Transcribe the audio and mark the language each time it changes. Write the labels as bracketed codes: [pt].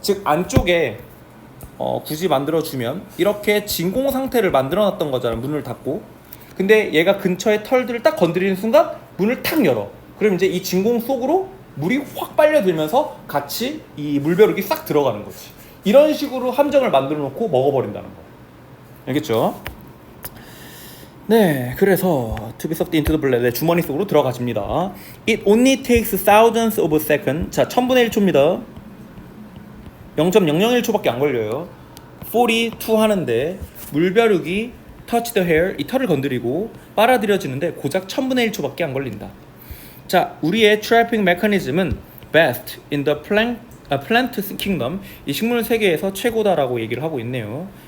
[ko] 즉 안쪽에 굳이 만들어주면 이렇게 진공 상태를 만들어놨던 거잖아. 문을 닫고. 근데 얘가 근처에 털들을 딱 건드리는 순간 문을 탁 열어. 그럼 이제 이 진공 속으로 물이 확 빨려들면서 같이 이 물벼룩이 싹 들어가는 거지. 이런 식으로 함정을 만들어 놓고 먹어버린다는 거. 알겠죠? 네, 그래서 [en] to be sucked into the bladder, [ko] 주머니 속으로 들어가집니다. [en] It only takes thousands of a second. [ko] 자, 1000분의 1초입니다. 0.001초밖에 안 걸려요. 42 하는데 물벼룩이 [en] touch the hair, [ko] 이 털을 건드리고 빨아들여지는데 고작 1000분의 1초밖에 안 걸린다. 자, 우리의 trapping mechanism은 [en] best in the [ko] 플랜트 킹덤, 이 식물 세계에서 최고다라고 얘기를 하고 있네요.